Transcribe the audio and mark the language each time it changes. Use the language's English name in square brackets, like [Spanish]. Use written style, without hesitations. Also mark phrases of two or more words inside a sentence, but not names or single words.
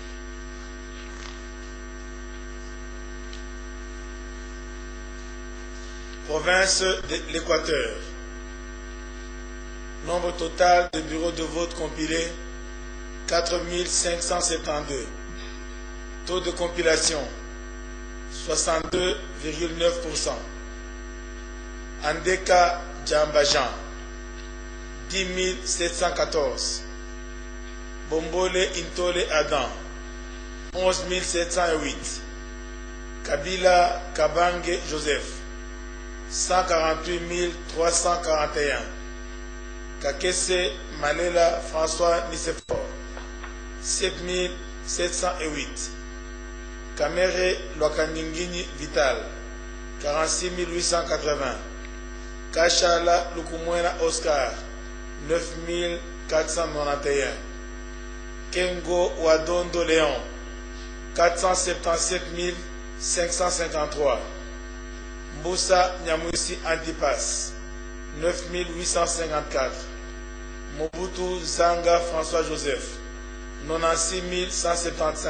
[French] Province de l'Équateur. Nombre total de bureaux de vote compilés, 4572. Taux de compilation, 62,9%. Andeka Djambajan, 10 714. Bombole Intole Adam, 11 708. Kabila Kabange Joseph, 148 341. Kakese Malela François Nisefor, 7 708. Kamere Lwakaningini Vital, 46 880. Kachala Lukumwena Oscar, 9 491. Kengo Wadondo Léon, 477 553. Mboussa Nyamwisi Antipas, 9854. Mobutu Zanga François Joseph, 96 175.